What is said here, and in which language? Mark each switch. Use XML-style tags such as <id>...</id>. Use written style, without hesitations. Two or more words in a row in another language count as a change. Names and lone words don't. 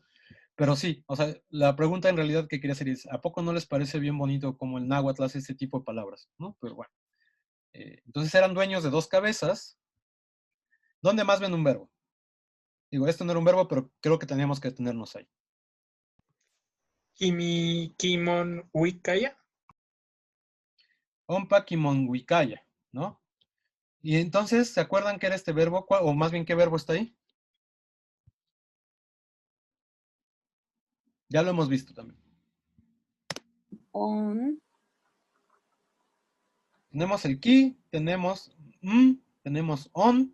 <es>Pero sí, o sea, la pregunta en realidad que quería hacer es, ¿a poco no les parece bien bonito como el náhuatl hace este tipo de palabras? ¿No? Pero bueno. Entonces eran dueños de dos cabezas. ¿Dónde más ven un verbo? Digo, esto no era un verbo, pero creo que teníamos que detenernos ahí.</es> <nah>Kimon Wikaya. Ompa kimonwikaya,</nah> <es>¿no? Y entonces, ¿se acuerdan qué era este verbo? O más bien, ¿qué verbo está ahí? Ya lo hemos visto también. On. Tenemos el ki, tenemos tenemos on.</es>